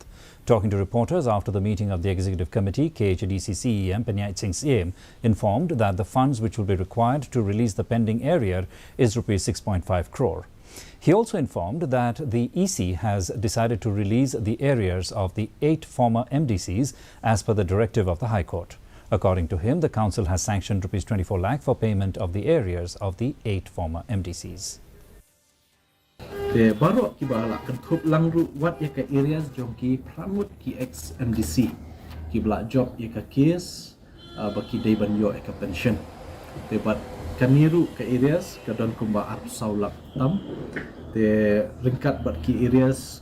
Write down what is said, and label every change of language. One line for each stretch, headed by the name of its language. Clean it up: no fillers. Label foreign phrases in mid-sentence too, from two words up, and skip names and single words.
English: Talking to reporters after the meeting of the Executive Committee, KHDC CEM Penyait Singh Siem informed that the funds which will be required to release the pending arrear is Rs 6.5 crore. He also informed that the EC has decided to release the arrears of the 8 former MDCs as per the directive of the High Court. According to him, the council has sanctioned Rs 24 lakh for payment of the arrears of the 8 former MDCs.
Khasi: Te baru ki bala kan thup langru wat ya ka areas jong ki pramut ki ex MDC ki bla job ya ka case baki dai ban yo ka pension te bat kaniru ka areas ka don kumba ap saulak tam te ringkat bat ki areas